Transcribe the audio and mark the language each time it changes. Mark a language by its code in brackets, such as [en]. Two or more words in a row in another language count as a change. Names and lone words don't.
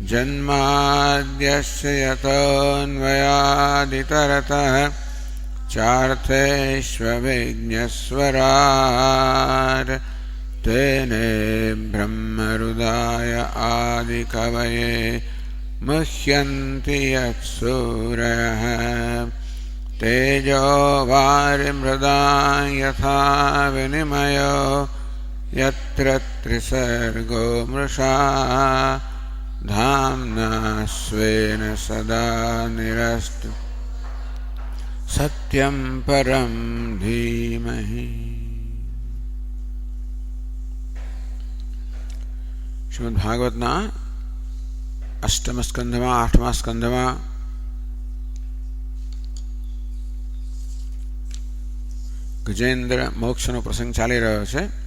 [sa] जन्माद्यस्य यतोऽन्वयादितरतः चार्थेष्वभिज्ञस्वराट् तेने ब्रह्महृदाय आदिकवये मुह्यन्ति यत्सूरयः तेजो वारिमृदां यथा विनिमयो यत्र त्रिसर्गो मृषा धाम्ना स्वेन सदा निरस्तु सत्यं परं धीमहि। [gu] શ્રીમદ ભાગવતના અષ્ટમ સ્કંધમાં 8મા સ્કંધમાં ગજેન્દ્ર મોક્ષનો પ્રસંગ ચાલી રહ્યો છે.